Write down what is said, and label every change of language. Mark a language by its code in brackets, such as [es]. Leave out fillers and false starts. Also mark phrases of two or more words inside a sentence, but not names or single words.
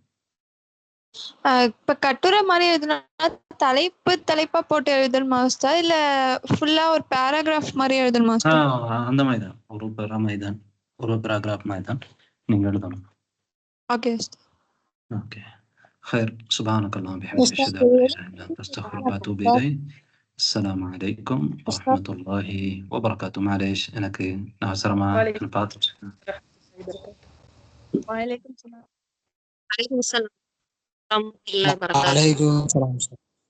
[ta] இப்ப கட்டுரை மாதிரி எழுதுனா தலைப்பா போட்டு எழுதணுமா உஸ்தாத், இல்ல ஃபுல்லா ஒரு பேராகிராஃப் மாதிரி எழுதணுமா உஸ்தாத்? அந்த மாதிரி தான், ஒரு பேராகிராஃப் மாதிரி தான் நீங்க எழுதணும். ஓகே உஸ்தாத். ஓகே. [ar] خير سبحانك اللهم وبحمدك اشهد ان لا اله الا انت استغفرك واتوب اليك. السلام عليكم ورحمه الله وبركاته. [ta] معلش எனக்கு நான் அவசரமா பார்த்துட்டு. [ar] وعليكم السلام. وعليكم السلام ورحمة الله وبركاته. عليكم السلام.